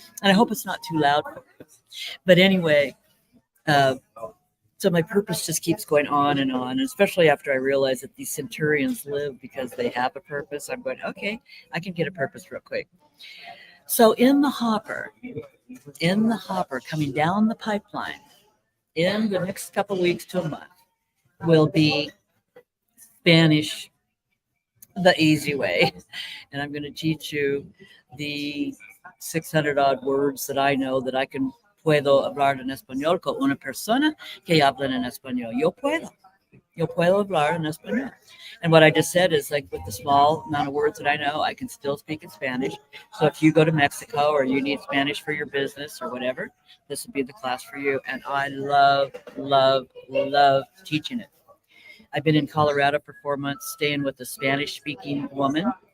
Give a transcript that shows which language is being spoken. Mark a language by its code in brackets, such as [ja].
[en] And I hope it's not too loud for you. But anyway, so my purpose just keeps going on, and especially after I realize that these centurions live because they have a purpose. I'm going, okay, I can get a purpose real quick. So in the hopper, coming down the pipeline in the next couple of weeks to a month will be Spanish the easy way. And I'm going to teach you the 600 odd words that I know that I can [es] puedo hablar en español [en] con una persona que habla en español. [es] Yo puedo hablar en español. [en] And what I just said is like with the small amount of words that I know, I can still speak in Spanish. So if you go to Mexico or you need Spanish for your business or whatever, this would be the class for you. And I love, love, love teaching it. I've been in Colorado for 4 months, staying with a Spanish-speaking woman.